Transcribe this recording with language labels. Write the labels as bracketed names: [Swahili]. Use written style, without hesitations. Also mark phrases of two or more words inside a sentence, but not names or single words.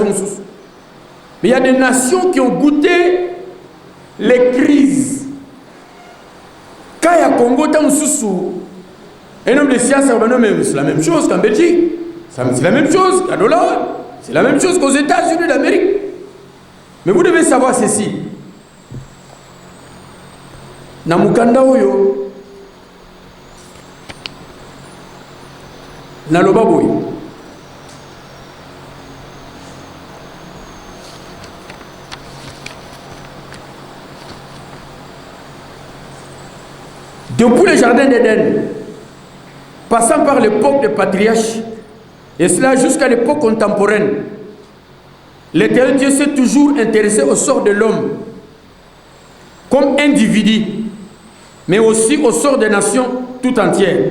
[French] Mais il y a des nations qui ont goûté les crises. Quand il y a Congo, un homme de science, c'est la même chose qu'en Belgique. C'est la même chose qu'à Hollande. C'est la même chose qu'aux États-Unis d'Amérique. Mais vous devez savoir ceci. [Lingala] na mukanda oyo na loba boy [French] depuis le jardin d'Éden, passant par l'époque des patriarches, et cela jusqu'à l'époque contemporaine, l'Éternel Dieu s'est toujours intéressé au sort de l'homme comme individu, mais aussi au sort des nations tout entières.